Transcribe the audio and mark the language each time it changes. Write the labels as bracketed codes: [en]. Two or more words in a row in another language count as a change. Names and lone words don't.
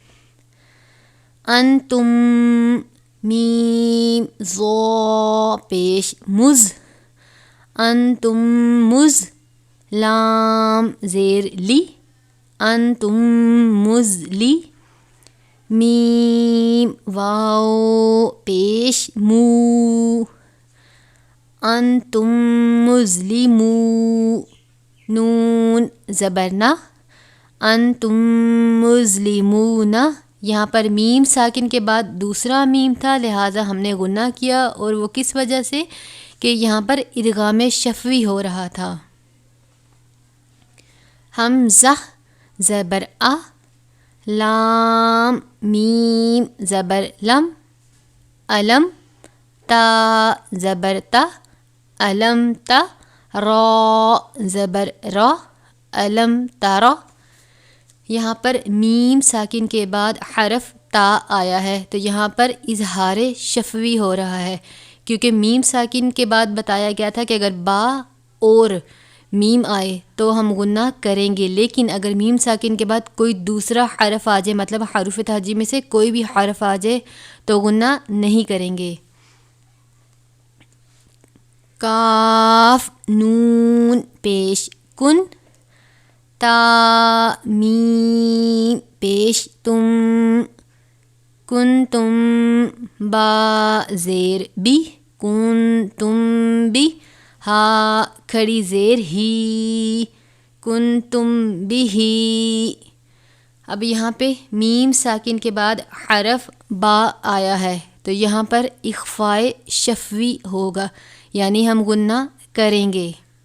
[ur] انتم میم ظا پیش مز، انتم مز لام زیر لی، انتم مزلی، میم واو پیش مو، انتم مظلمو، نون زبرنا، [ar] انتم مظلمون. [ur] یہاں پر میم ساکن کے بعد دوسرا میم تھا، لہٰذا ہم نے غنہ کیا، اور وہ کس وجہ سے کہ یہاں پر ادغام شفوی ہو رہا تھا. حمزہ زبر آ، لام میم زبر لم، علم تا زبر تا، علم تا، را زبر را، علم تارا. یہاں پر میم ساکن کے بعد حرف تا آیا ہے تو یہاں پر اظہار شفوی ہو رہا ہے، کیونکہ میم ساکن کے بعد بتایا گیا تھا کہ اگر با اور میم آئے تو ہم غنہ کریں گے، لیکن اگر میم ساکن کے بعد کوئی دوسرا حرف آ جائے، مطلب حروف تہجی میں سے کوئی بھی حرف آ جائے تو غنہ نہیں کریں گے. کاف نون پیش کن، تا میم پیش تم، کن تم، با زیر بی، کن تم بی، ہا کھڑی زیر ہی، کن تم بھی ہی. اب یہاں پہ میم ساکن کے بعد حرف با آیا ہے تو یہاں پر اخفاء شفوی ہوگا، یعنی ہم غنہ کریں گے.